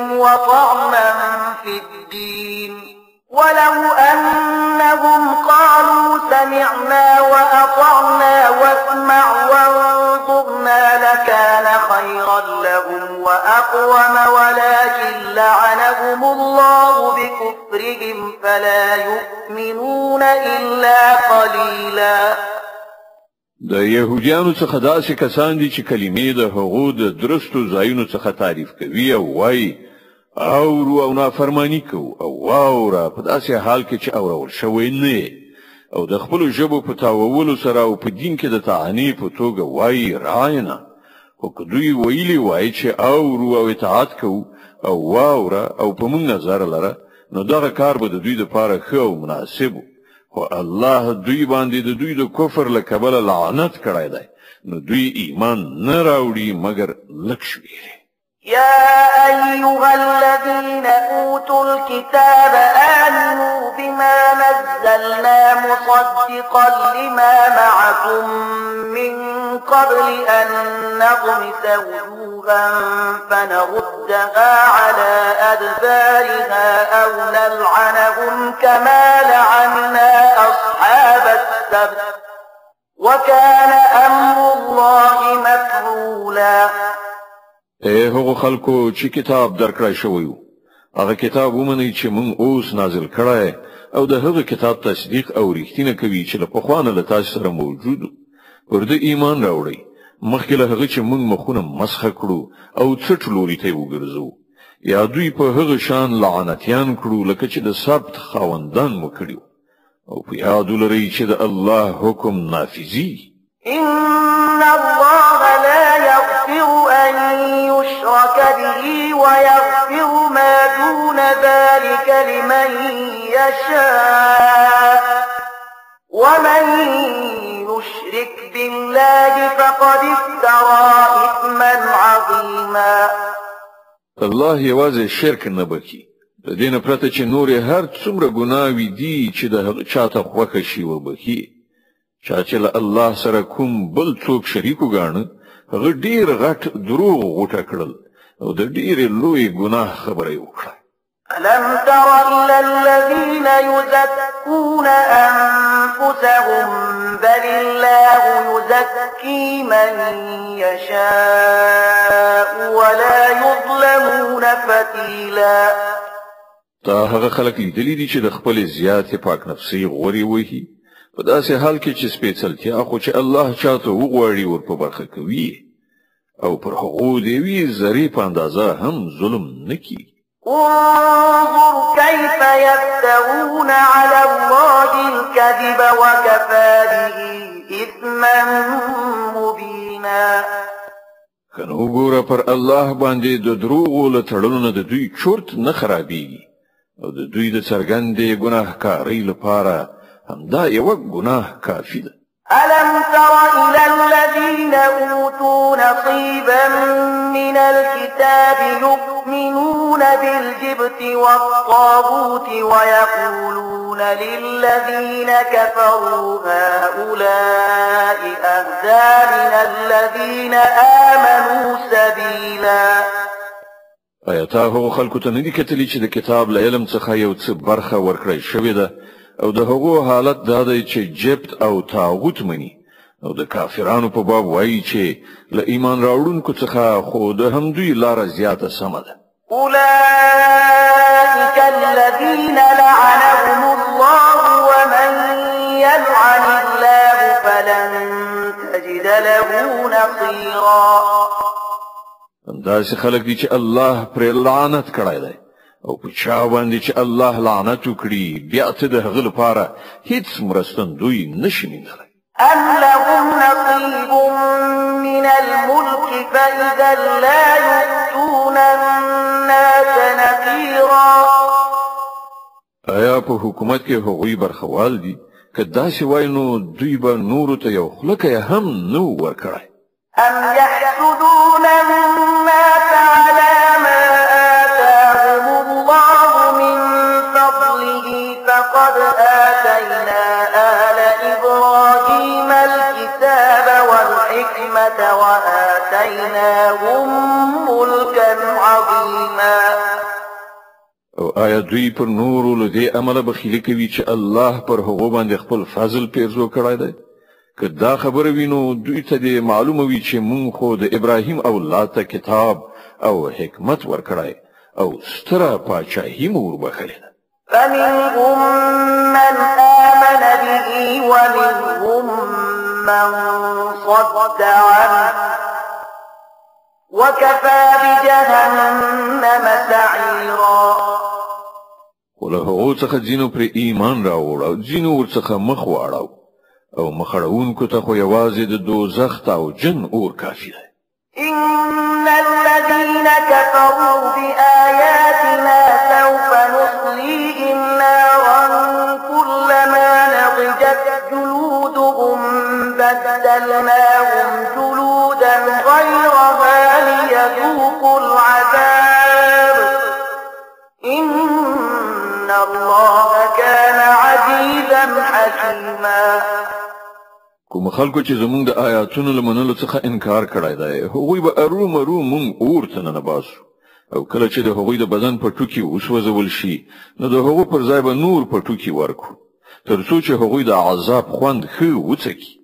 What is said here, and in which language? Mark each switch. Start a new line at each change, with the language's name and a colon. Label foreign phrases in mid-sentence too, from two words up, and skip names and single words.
Arabic: وطعنا في الدين ولو أنهم قالوا سمعنا وأطعنا واسمع وانظرنا لكان خيرا لهم وأقوم ولكن لعنهم الله بكفرهم فلا يؤمنون إلا قليلا.
Pashto: د يهوديانو څخه داسې کسان دي چې کلمې د هغو د درستو ځایونو څخه تعریف کوي او وایي اورو او نافرمانی کو او واوره په داسې حال کې چې اورول شوی نه او د خپل ژبو په تاوولو سره او په دین کې د طعنې په توګه وایي راینا، خو که دوی ویلي وایي چې اورو او اطاعت کو او واوره او په موږ نظر لره نو دغه کار به د دوی دپاره ښه او مناسب و، خو الله دوی باندې د دوی د کفر له کبله لعنت کړی دی نو دوی ایمان نه راوړي مګر لږ شمېر.
Arabic: يا أيها الذين أوتوا الكتاب آمنوا بما نزلنا مصدقا لما معكم من قبل أن نطمس وجوها فنردها على أدبارها أو نلعنهم كما لعنا أصحاب السبت وكان أمر الله مفعولا.
Pashto: هغه خلکو چې کتاب درکړای شوی وو هغه کتاب ومنئ چې موږ اوس نازل کړی او د هغه کتاب تصدیق او رښتینه کوي چې له پخوانه له تاسو سره موجود پر دې ایمان راوړئ مخکې له هغه چې موږ مخونه مسخ کړو او څټ لوري ته وګرځو یا دوی په هغه شان لعنتیان کړو لکه چې د سبت خاوندان مو کړیو او په یاد ولرئ چې د الله حکم نافذي.
Arabic: إن الله لا يغفر ويغفر ما دون ذلك لمن يشاء ومن يشرك بالله فقد افترى إثما عظيما.
Pashto: الله یوازې شرک نه بخي، د دې نه پرته چې نور هر څومره ګناوي دي چې د چاته خوښه شي وبخي. چا چې له الله سره کوم بل څوک شریک وګاڼه هغه ډیر غټ دروغ غوټه کړل او د ډیر لوی ګناه خبره وکړه.
Arabic: ألم تر إلى الذين يزكون أنفسهم بل الله يزكي من يشاء ولا يظلمون فتيلا.
Pashto: تا هغه خلک لیدلی دي چې د خپل زیاتې پاک نفسي غوري وهي په داسې حال کې چې سپېڅلتیا خو چې الله چاته وغواړي ور په برخه کوي او پر هغو دی وی ذرې په اندازه هم ظلم نکي.
Arabic: انظر كيف يفترون على الله الكذب وكفى به إثما مبينا.
Pashto: کنه وګوره پر الله باندې د دروغو له تړلو نه د دوی چورت نه خرابېږي او د دوی د څرګندې ګناهکارۍ لپاره همدا یو ګناه کافي ده.
Arabic: ألم تر إلى الذين أوتوا نصيبا من الكتاب يؤمنون بالجبت والطاغوت ويقولون للذين كفروا هؤلاء أهدى من الذين آمنوا سبيلا.
Pashto: آیاته هغو خلکو ته نه دي کتلي چې د کتاب له علم څخه یو څه برخه ورکړی شوې ده او د هغو حالت دا دی چې جبت او طاغوت مني او د کافرانو په باب وایي چې له ایمان راوړونکو څخه خو د همدوی لاره زیاته سمه ده.
Arabic: أولئك الذين لعنهم الله ومن يلعن الله فلن تجد له نصيرا.
Pashto: همداسې خلک دي چې الله پر لعنت کړی دی او په چا باندې چې الله لعنت وکړي بیا ته د هغه لپاره هیڅ مرستندوی نشي موندلی.
Arabic: أم لهم نصيب من الملك فإذا لا يؤتون الناس نقيرا.
Pashto: آیا په حکومت کې هغوی برخوال دي؟ که داسې وای نو دوی به نورو ته یو خلکه هم نو ورکړی.
Arabic: أم يحسدون الناس على ما آتاهم الله من فضله فقد آتينا آل إبراهيم الكتاب والحكمة وآتيناهم ملكا عظيما.
Pashto: او آیا دوی پر نورو له دې عمله بخیلي کوي چې الله پر هغو باندې خپل فضل پیرزو کړی دی؟ که دا خبره وینو دوی ته دې معلومه وي چې مونږ خو د ابراهیم اولاد ته کتاب او حکمت ورکړی او ستره پاچاهي مو وربخلې ده.
Arabic: فمنهم من آمن به ومنهم من صد عنه وكفى بجهنم سعيرا.
Pashto: وله هغو څخه ځینو پر ایمان راوړ او ځینو ورڅخه مخ واړاو او مخړونکو ته خو یوازې د دوزخ او جن اور کافي ده.
Arabic: إن الذين كفروا بآياتنا سوف نصليهم نارا كلما نضجت جلودهم بدلناهم جلودا غيرها ليذوقوا العذاب إن الله كان عزيزا حكيما.
Pashto: کوم خلکو چې زمونږ د آیاتونو لمنلو څخه انکار کړی دی هغوی به ارومرو مونږ اور ته ننباسو او کله چې د هغوی د بدن په ټوکي وسوځول شي نو د هغو پر ځای به نور په ټوکي ورکو تر څو چې هغوی د عذاب خوند ښه وڅکي.